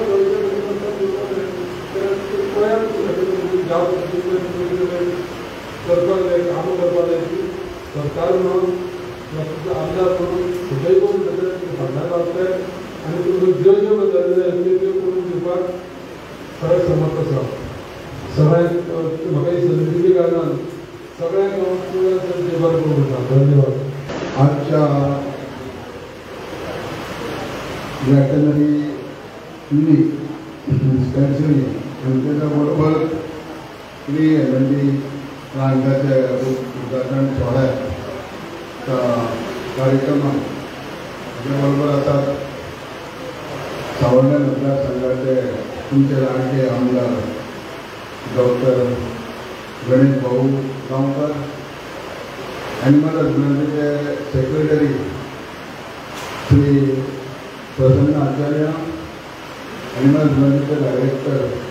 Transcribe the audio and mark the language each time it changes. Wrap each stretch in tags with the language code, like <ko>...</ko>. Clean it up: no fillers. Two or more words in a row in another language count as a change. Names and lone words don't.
<kok>करपाक जाय कामां करपाक जाय की सरकार म्हणून आमदार म्हणून सगळे करून फाटल्यान रावतले आनी तुमच्यो ज्यो ज्यो गजाली जाय त्यो करून दिवपाक सगळे समर्थ आसा सगळ्यांक म्हाका ही संदी दिल्ले कारणान सगळ्यांक बरें करूं येता धन्यवाद</kok> <mr>आजच्या</mr> <en>veterinary clinic dispensary</en> <mr>आणि त्याच्याबरोबर फ्री एलएनडी प्लांटाचे उद्घाटन सोहळ्यात कार्यक्रमात त्याच्याबरोबर आता सावंड्या मतदारसंघाचे तुमचे लाडके आमदार डॉक्टर गणेश भाऊ गांवकर, एनिमल हजबंड्रीचे सेक्रेटरी श्री प्रसन्न आचार्य, एनिमल हजबंड्रीचे डायरेक्टर</mr>